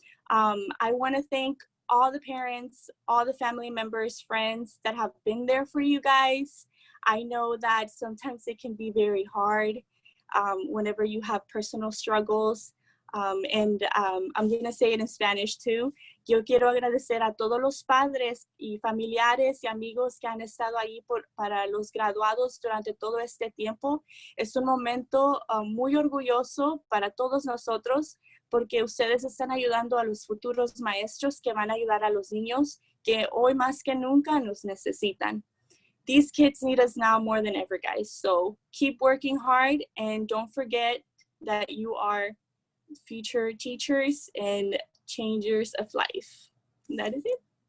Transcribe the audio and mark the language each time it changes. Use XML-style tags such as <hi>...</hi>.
<en>I want to thank all the parents, all the family members, friends that have been there for you guys. I know that sometimes it can be very hard whenever you have personal struggles. I'm going to say it in Spanish too.</en> <es>Yo quiero agradecer a todos los padres y familiares y amigos que han estado ahí para los graduados durante todo este tiempo. Es un momento muy orgulloso para todos nosotros porque ustedes están ayudando a los futuros maestros que van a ayudar a los niños que hoy más que nunca nos necesitan.</es> <en>These kids need us now more than ever, guys. So keep working hard and don't forget that you are future teachers and changers of life. And that is it.</en>